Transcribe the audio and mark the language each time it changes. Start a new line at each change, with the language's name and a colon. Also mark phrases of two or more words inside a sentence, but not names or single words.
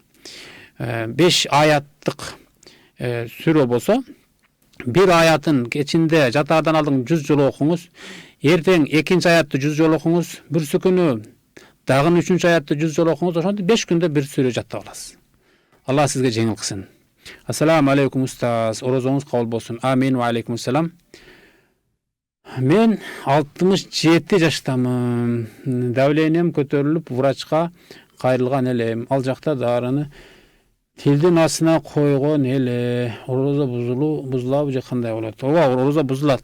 Kyrgyz: 5 аяттык сүрө болсо, bir аятын кечинде жатаардан алдын 100 жолу окуңуз, эртең 2 аятты 100 жолу окуңуз, бүрсү күнү дагы 3 аятты 100 жолу окуңуз, ошондо 5 күндө бир сүрө жаттап аласыз. Алла сизге жеңил кылсын.
Arabic: السلام عليكم
Kyrgyz: устаз, орозоңуз кабыл болсун.
Arabic: آمين وعليكم السلام.
Kyrgyz: Мен 67 жаштамын. Давлением көтөрүлүп, врачка кайрылган элем. Ал жакта дарыны тилдин астына койгон эле. Орозо бузулабы же кандай болот? Ооба, орозо бузулат.